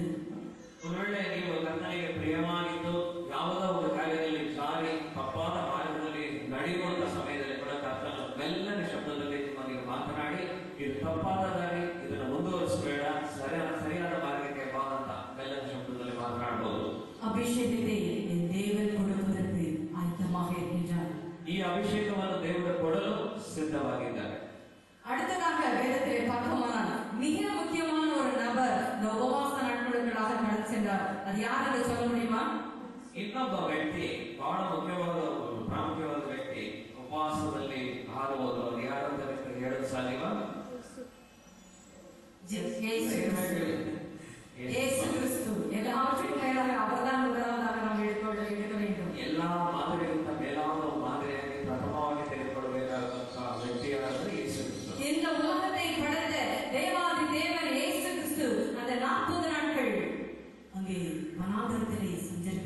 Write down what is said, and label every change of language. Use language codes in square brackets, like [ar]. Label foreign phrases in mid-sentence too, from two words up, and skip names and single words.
[kn] ಒಂದು ವೇಳೆ ನೀವು ಕರ್ತನಿಗೆ ಪ್ರಿಯವಾಗಿದ್ದು ಯಾವುದೋ ಒಂದು ಕಾರ್ಯದಲ್ಲಿ ಜಾರಿ ತಪ್ಪಾದ ಮಾರ್ಗದಲ್ಲಿ ನಡೆಯುವಂತಹ ಸಮಯದಲ್ಲಿ ಕೂಡ ಕರ್ತನು ಮೆಲ್ಲನೆ ಶಬ್ದದಲ್ಲಿ ನಿಮಗೆ ಮಾತನಾಡಿ, ಇದು ತಪ್ಪಾದ ದಾರಿ, ಇದನ್ನು ಮುಂದುವರಿಸಬೇಡ, ಸರಿಯಾದ ಮಾರ್ಗಕ್ಕೆ ಬಾ ಅಂತ ಮೆಲ್ಲನ ಶಬ್ದದಲ್ಲಿ ಮಾತನಾಡಬಹುದು. [ta] அபிஷேகத்தை என் தேவன் கொடுப்பதற்கு ஆயத்தமாக இருக்கின்றார். [kn] ಈ ಅಭಿಷೇಕವನ್ನು ದೇವರು ಕೊಡಲು ಸಿದ್ಧವಾಗಿದ್ದಾರೆ. [ta] அடுத்ததாக வேதத்திலே பார்ப்போமானால் மிக முக்கியமான ஒரு நபர் இந்த உபவாச நாட்களுக்காக கடந்து சென்றார். அது யார் என்று சொல்ல முடியுமா? [kn] ಇನ್ನೊಬ್ಬ ವ್ಯಕ್ತಿ, ಬಹಳ ಮುಖ್ಯವಾದ ಪ್ರಾಮುಖ್ಯವಾದ ವ್ಯಕ್ತಿ, ಉಪವಾಸದಲ್ಲಿ ಹಾರುವುದು, ಅದು ಯಾರಂತ ಹೇಳಲು ಸಾಧ್ಯವಾ? [ta] இயேசு கிறிஸ்து. எல்லாவற்றுக்கும் மேலாக அவர்தான் முதலாவதாக நாம் எடுக்க வேண்டும். [kn] ಎಲ್ಲಾ ಮಾದರಿಗಿಂತ ಮೇಲಾದ ಮಾದರಿಯಾಗಿ ಪ್ರಥಮವಾಗಿ ತೆಗೆದುಕೊಳ್ಳಬೇಕಾದಂತಹ ವ್ಯಕ್ತಿಯಾದರೆ ಯೇಸು ಕ್ರಿಸ್ತು. [ta] இந்த உலகத்தை படைத்த தேவாதி தேவன் இயேசு கிறிஸ்து அந்த 40 நாட்கள் அங்கே வனாந்தரத்திலே